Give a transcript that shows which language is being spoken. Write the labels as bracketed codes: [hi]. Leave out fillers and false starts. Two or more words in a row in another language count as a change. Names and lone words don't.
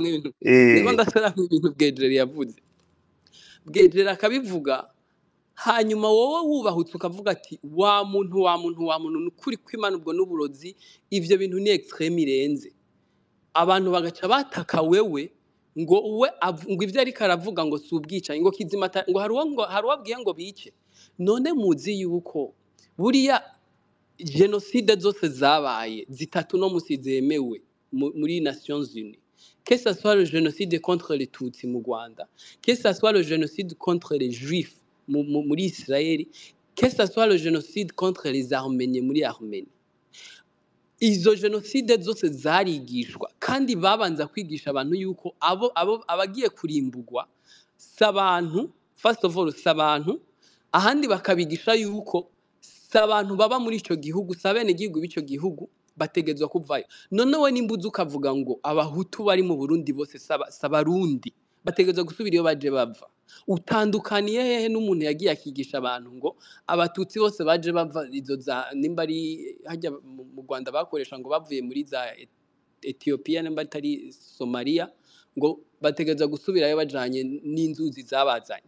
[rn] niko ndasubiramo ibintu Bwejeri yavuze Bwejeri akabivuga hanyuma wowe wubahutse ukavuga ati wa muntu nukuri kw'Imana ubwo n'uburozi ivyo bintu ni extreme irenze abantu bagaca bataka wewe ngo ivyo ariko aravuga ngo si ubwicanyi ngo kizimata ngo hari uwabwiye ngo bice none muzi yuko buriya jenoside zose zabaye zitatu no musi zemewe muri Nations Unies [fr] que ce soit le génocide contre les Tutsi [rn] mu Rwanda [fr] que ce soit le génocide contre les Juifs [rn] muri Israel [fr] que ce soit le génocide contre les Arméniens [rn] muri Arménie izo jenoside zose zarigishwa kandi babanza kwigisha abantu yuko abagiye kurimbugwa s'abantu [en] first of all [rn] s'abantu ahandi bakabigisha yuko s'abantu baba muri ico gihugu sabene igihugu bico gihugu bategezwa kuvayo. Noneho nimbuze ukavuga ngo abahutu bari mu Burundi bose sabarundi bategezwa gusubira iyo baje bava. Utandukaniye hehe n'umuntu yagiye akigisha abantu ngo abatutsi bose baje bava izo za nimba ari hajya mu Rwanda bakoresha ngo bavuye muri za Ethiopia nimba atari Somalia ngo bategezwa gusubirayo bajanye n'inzuzi zabazanye.